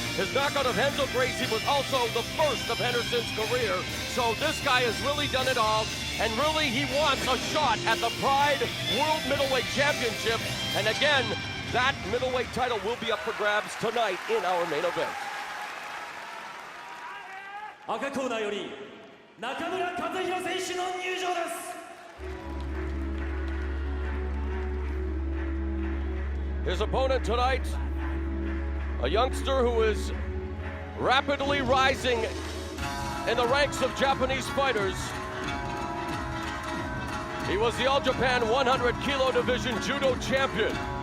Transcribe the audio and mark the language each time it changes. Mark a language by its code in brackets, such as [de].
[en] His knockout of Renzo Gracie was also the first of Henderson's career. So this guy has really done it all, and really he wants a shot at the Pride World Middleweight Championship. And again, that middleweight title will be up for grabs tonight in our main event. [ja] 赤コーナーより中村和弘選手の入場です。 [en] His opponent tonight, a youngster who is rapidly rising in the ranks of Japanese fighters. He was the All Japan 100 Kilo Division Judo champion.